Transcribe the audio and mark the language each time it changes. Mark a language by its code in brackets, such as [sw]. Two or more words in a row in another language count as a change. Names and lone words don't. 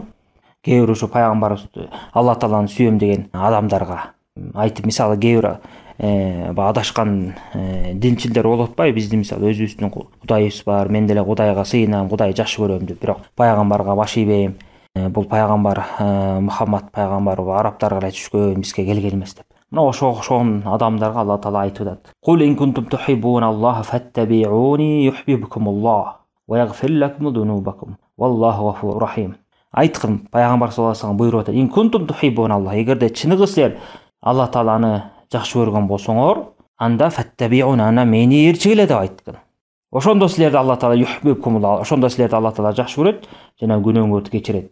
[ky] Кээ бир ушу пайгамбарыбызды Алла тааланы сүйөм деген адамдарга айтып, мисалы кээ бир адашкан динчилдер болуп атпайбы? Биздин мисалы өзүбүздүн кудайыбыз бар, мен деле Кудайга сыйынам, Кудайды жакшы көрөм деп, бирок пайгамбарга баш ийбейм. Бул пайгамбар Мухаммад пайгамбар арабтарга эле түшкөн, бизге келген эмес деп. Мына ошол адамдарга Алла таала айтып атат: [ar] "قل إن كنتم تحبون الله فاتبعوني يحببكم الله ويغفر لكم ذنوبكم والله غفور رحيم". [ky] Айткын, пайгамбар [ar] صلى الله عليه وسلم [ky] буйруп атат: [ar] "إن كنتم تحبون الله", [ky] эгерде чыныгы силер Алла тааланы жакшы көргөн болсоңор, анда фаттабиуни, ана мени ээрчигиле деп айткын. Ошондо силерди Алла таала юхиббукумуллах, ошондо силерди Алла таала жакшы көрөт жана күнөөңөрдү кечирет.